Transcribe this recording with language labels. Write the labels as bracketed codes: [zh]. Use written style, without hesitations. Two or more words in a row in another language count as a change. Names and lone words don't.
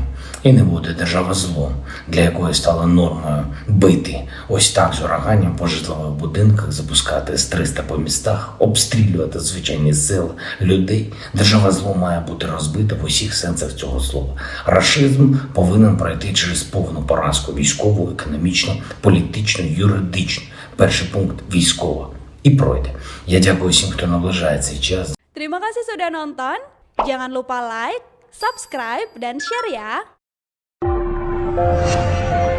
[uk] І не буде держава злом, для якої стало нормою бити ось так з ураганням по житлових будинках, запускати С-300 по містах, обстрілювати звичайні села, людей. Держава злом має бути розбита в усіх сенсах цього слова. Рашизм повинен пройти через повну поразку військову, економічну, політичну, юридичну. Перший пункт – військова. І пройде. Я дякую всім, хто наближає цей час. [id] Terima kasih sudah nonton. Jangan lupa like, subscribe, dan share ya.